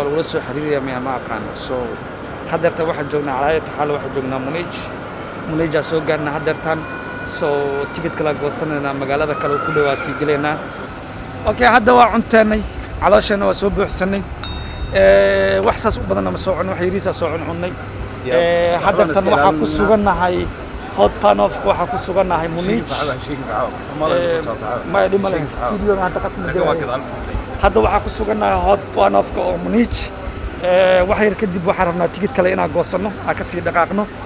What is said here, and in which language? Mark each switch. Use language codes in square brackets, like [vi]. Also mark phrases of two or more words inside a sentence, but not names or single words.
[so] wala soo xiriiraya miyaa ma aqaan so hadeerta waxaan joognaa calaayata xaal waxaan joognaa Munich soo gaarnaa hadeertan so ticket kala goosanayna magaalada kale ku dhawaa sii galeynaa okay hadda waa cunteenay calooshana waa soo buuxsanay wax saas u badan ma soo cun wax yariisa soo cunnay hadeertan waxaa ku sugannahay hot pan of waxa ku sugannahay Munich ma dhimale video hadda qad ma jiro hadda waxaa ku sugannahay hot pan of oo Munich wax yar kadib waxaan rabnaa ticket kale inaan goosano aan ka sii dhaqaaqno